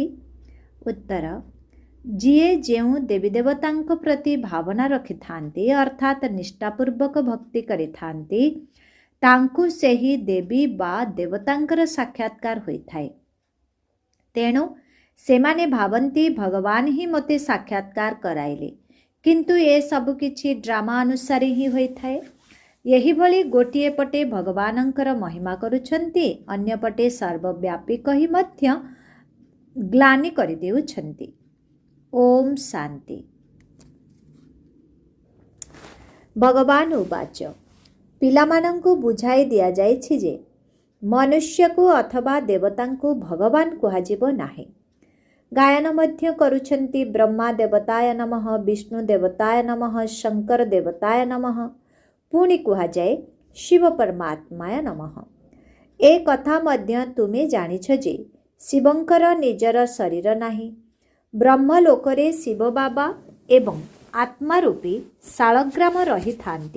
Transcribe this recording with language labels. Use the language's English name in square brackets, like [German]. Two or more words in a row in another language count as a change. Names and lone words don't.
[Odia] ଉତ୍ତର, ଯିଏ ଯେଉଁ ଦେବୀ ଦେବତାଙ୍କ ପ୍ରତି ଭାବନା ରଖିଥାନ୍ତି ଅର୍ଥାତ ନିଷ୍ଠାପୂର୍ବକ ଭକ୍ତି କରିଥାନ୍ତି ତାଙ୍କୁ ସେହି ଦେବୀ ବା ଦେବତାଙ୍କର ସାକ୍ଷାତ୍କାର ହୋଇଥାଏ। ତେଣୁ ସେମାନେ ଭାବନ୍ତି ଭଗବାନ ହିଁ ମତେ ସାକ୍ଷାତ୍କାର କରାଇଲେ, କିନ୍ତୁ ଏ ସବୁ କିଛି ଡ୍ରାମା ଅନୁସାର ହିଁ ହୋଇଥାଏ। ଏହି ଭଳି ଗୋଟିଏ ପଟେ ଭଗବାନଙ୍କର ମହିମା କରୁଛନ୍ତି, ଅନ୍ୟ ପଟେ ସର୍ବବ୍ୟାପୀ କହି ମଧ୍ୟ ଗ୍ଳାନି କରି ଦେଉଛନ୍ତି। ଓମ ଶାନ୍ତି। [Sanskrit] भगवान उवाच, [Odia] ପିଲାମାନଙ୍କୁ ବୁଝାଇ ଦିଆ ଯାଇଛି ଯେ ମନୁଷ୍ୟ କୁ ଅଥବା ଦେବତାଙ୍କୁ ଭଗବାନ କୁହାଯିବ ନାହିଁ। ଗାୟନ ମଧ୍ୟ କରୁଛନ୍ତି [Sanskrit] ब्रह्मा देवताय नमः, विष्णु देवताय नमः, शंकर देवताय नमः, [Odia] ପୁଣି କୁହା ଯାଏ [Sanskrit] शिव परमात्माय नमः। [Odia] ଏ କଥା ମଧ୍ୟ ତୁମେ ଜାଣିଛ ଯେ ଶିବଙ୍କର ନିଜର ଶରୀର ନାହିଁ। ବ୍ରହ୍ମଲୋକରେ ଶିବ ବାବା ଏବଂ ଆତ୍ମା ରୂପୀ ଶାଳଗ୍ରାମ ରହି ଥାନ୍ତି।